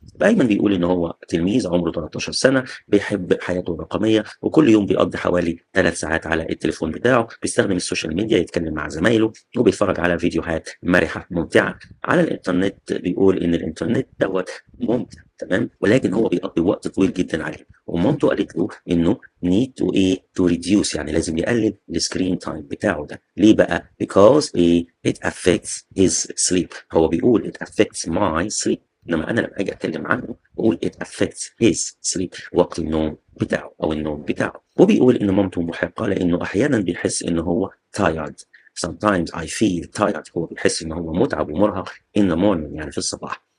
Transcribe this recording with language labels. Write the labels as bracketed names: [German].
[Arabic] دايما بيقول ان هو تلميذ عمره 13 سنة بيحب حياته الرقمية وكل يوم بيقضي حوالي 3 ساعات على التليفون بتاعه بيستخدم السوشيال ميديا يتكلم مع زمايله وبيتفرج على فيديوهات مرحة ممتعة على الانترنت. بيقول ان الانترنت دوت ممتع تمام ولكن هو بيقضي وقت طويل جدا عليه ومامته قالت له انه [English] need to reduce [Arabic] يعني لازم يقلل السكرين تايم بتاعه ده. ليه بقى؟ [English] because it affects his sleep. [Arabic] هو بيقول [English] it affects my sleep [Arabic] انما انا لما اجي اتكلم عنه بقول [English] it affects his sleep [Arabic] وقت النوم بتاعه او النوم بتاعه. وبيقول ان مامته محقه لانه احيانا بيحس ان هو tired. [English] sometimes I feel tired [Arabic] هو بيحس ان هو متعب ومرهق [English] in the morning [Arabic] يعني في الصباح.